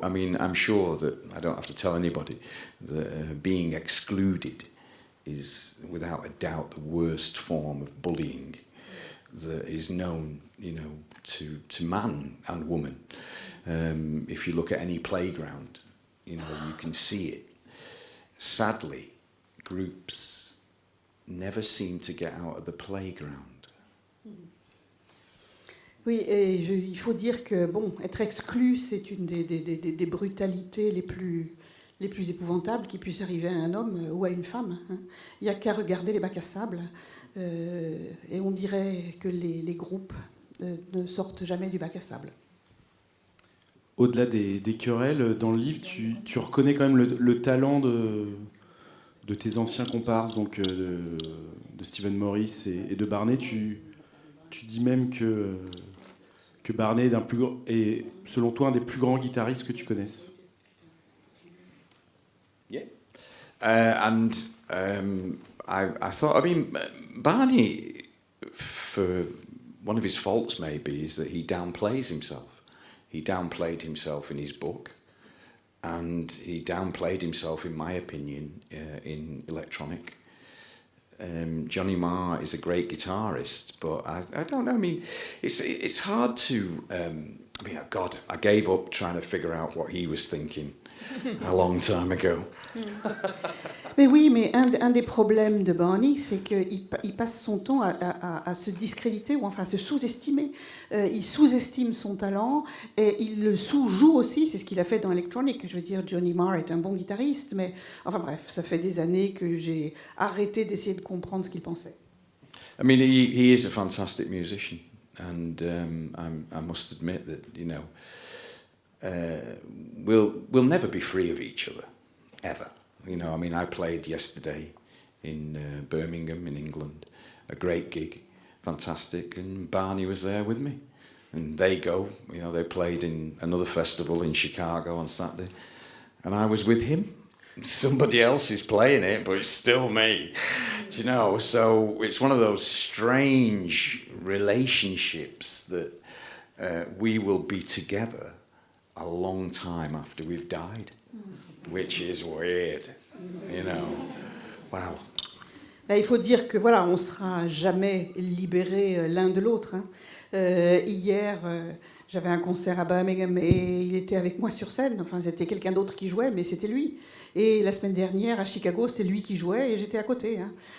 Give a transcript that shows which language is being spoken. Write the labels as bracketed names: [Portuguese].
[English] I mean, I'm sure that I don't have to tell anybody that being excluded is, without a doubt, the worst form of bullying that is known, you know, to man and woman. If you look at any playground, you know, you can see it. Sadly, groups never seem to get out of the playground. [French] Oui, et il faut dire que bon, être exclu, c'est une des brutalités les plus épouvantables qui puissent arriver à un homme ou à une femme. Hein. Il n'y a qu'à regarder les bacs à sable et on dirait que les groupes ne sortent jamais du bac à sable. Au-delà des querelles, dans le livre, tu reconnais quand même le talent de tes anciens comparses, donc de Stephen Morris et de Barney. Tu dis même que Barney est, selon toi, un des plus grands guitaristes que tu connaisses. [English] Yeah. I thought, I mean, Barney, for one of his faults maybe, is that he downplays himself. He downplayed himself in his book, and he downplayed himself, in my opinion, in electronic. Johnny Marr is a great guitarist, but I don't know. I mean, it's hard to. I mean, God, I gave up trying to figure out what he was thinking a long time ago. [French] Mais oui, mais un des problèmes de Barney, c'est qu'il passe son temps à se discréditer, ou enfin à se sous-estimer. Il sous-estime son talent et il le sous-joue aussi, c'est ce qu'il a fait dans Electronic. Je veux dire, Johnny Marr est un bon guitariste, mais enfin bref, ça fait des années que j'ai arrêté d'essayer de comprendre ce qu'il pensait. [English] I mean, he is a fantastic musician, and I must admit that, you know, we'll never be free of each other, ever. You know, I mean, I played yesterday in Birmingham in England, a great gig, fantastic, and Barney was there with me. And they played in another festival in Chicago on Saturday, and I was with him. Somebody else is playing it, but it's still me. You know, so it's one of those strange relationships that we will be together a long time after we've died, which is weird, you know. Wow. [French] Là, il faut dire que voilà, on sera jamais libérés l'un de l'autre. Hein. Hier, j'avais un concert à Birmingham et il était avec moi sur scène. Enfin, c'était quelqu'un d'autre qui jouait, mais c'était lui. Et la semaine dernière, à Chicago, c'était lui qui jouait et j'étais à côté. Hein.